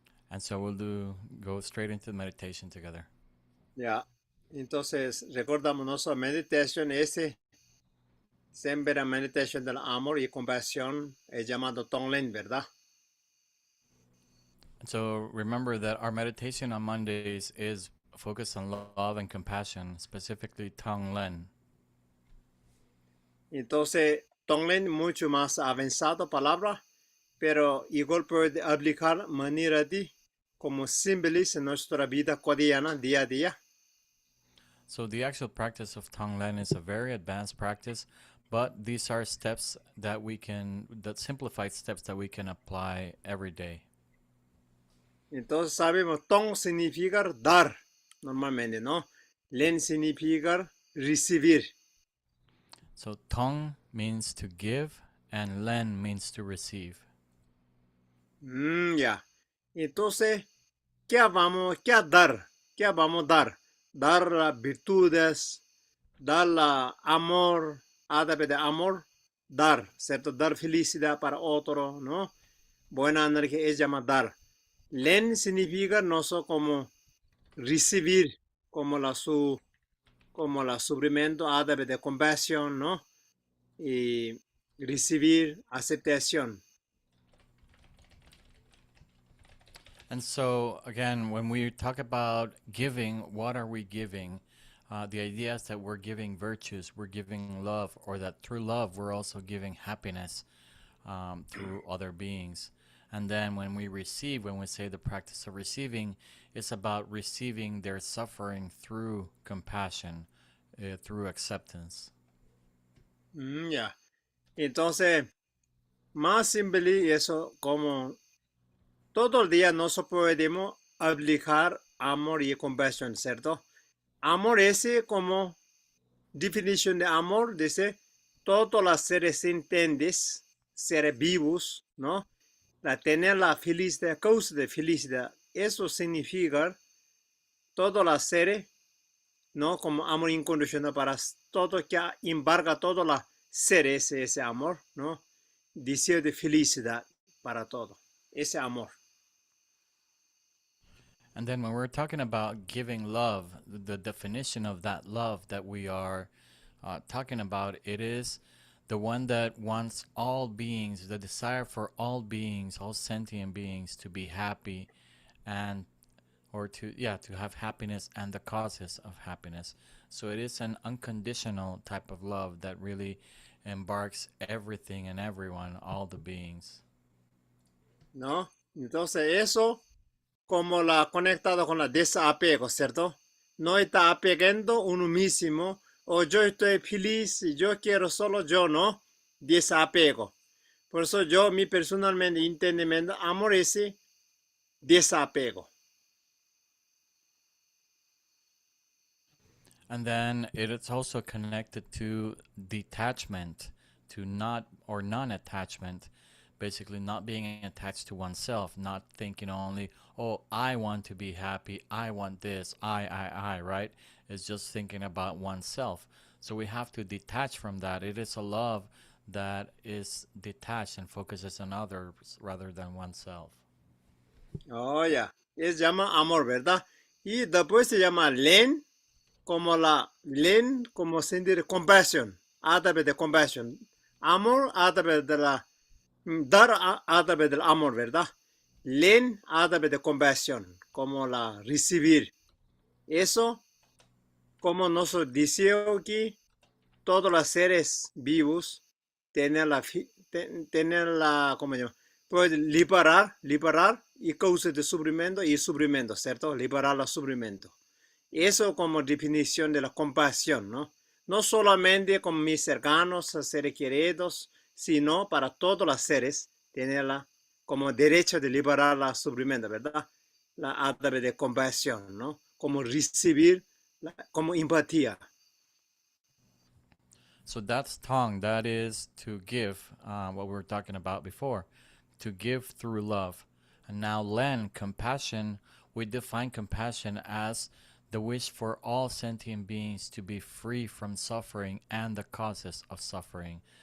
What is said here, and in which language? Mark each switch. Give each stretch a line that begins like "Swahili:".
English: And so we'll go straight into the meditation together. Ya.
Spanish: Entonces, recordamos nuestra meditación. Siempre meditación del amor y compasión es llamado Tonglen, ¿verdad?
English: And so remember that our meditation on Mondays is focused on love and compassion, specifically Tong Len.
Spanish: Entonces, Tonglen mucho más avanzado palabra, pero igual puede aplicar manera de como simboliza nuestra vida cotidiana día a día.
English: So the actual practice of Tong Len is a very advanced practice, but these are steps that simplified steps that we can apply every day.
Spanish: Entonces sabemos, Tong significa dar, normalmente, ¿no? Len significa recibir.
English: So Tong means to give and Len means to receive. Ya.
Spanish: Entonces, ¿qué vamos a dar? ¿Qué vamos a dar? Dar las virtudes, dar amor, ágape de amor, dar, ¿cierto? Dar felicidad para otro, ¿no? Buena energía es llamar dar. Len significa no solo como recibir, como la sufrimiento, ágape de compasión, ¿no? Y recibir aceptación.
English: And so, again, when we talk about giving, what are we giving? The idea is that we're giving virtues, we're giving love, or that through love, we're also giving happiness through other beings. And then when we receive, when we say the practice of receiving, it's about receiving their suffering through compassion, through acceptance. Ya.
Spanish: Entonces, más simple eso, como todo el día nos podemos aplicar amor y compasión, ¿cierto? Amor es como definición de amor, dice, todos los seres sintientes, seres vivos, ¿no? Tener la felicidad, causa de felicidad, eso significa todos los seres, ¿no? Como amor incondicional para todo que embarga todos los seres, ese amor, ¿no? Deseo de felicidad para todo, ese amor.
English: And then when we're talking about giving love, the definition of that love that we are talking about, it is the one that wants all beings, the desire for all beings, all sentient beings to be happy and to have happiness and the causes of happiness. So it is an unconditional type of love that really embarks everything and everyone, all the beings.
Spanish: ¿No? Entonces eso como la conectado con la desapego, ¿cierto? No está apegando uno mismo, o yo estoy feliz y yo quiero solo yo, ¿no? Desapego. Por eso yo, mi personalmente, entendimiento, amor ese desapego.
English: And then it is also connected to detachment, to not or non attachment, basically not being attached to oneself, not thinking only, oh, I want to be happy, I want this, right? It's just thinking about oneself. So we have to detach from that. It is a love that is detached and focuses on others rather than oneself.
Spanish: Oh, ya. Es llama amor, ¿verdad? Y después se llama len, como sentir compasión, a través de compasión. Amor a través de dar a través del amor, ¿verdad? Len a través de compasión, como la recibir. Eso, como nosotros deseo que todos los seres vivos tener la, ¿cómo se llama? Pueden liberar y causa de sufrimiento, ¿cierto? Liberar el sufrimiento. Eso como definición de la compasión, ¿no? No solamente con mis cercanos, seres queridos, sino para todos los seres, tenerla como derecho de liberar el sufrimiento, ¿verdad? A través de compasión, ¿no? como recibir, como empatía.
English: So that's tong. That is to give, what we were talking about before, to give through love. And now len, compassion. We define compassion as the wish for all sentient beings to be free from suffering and the causes of suffering.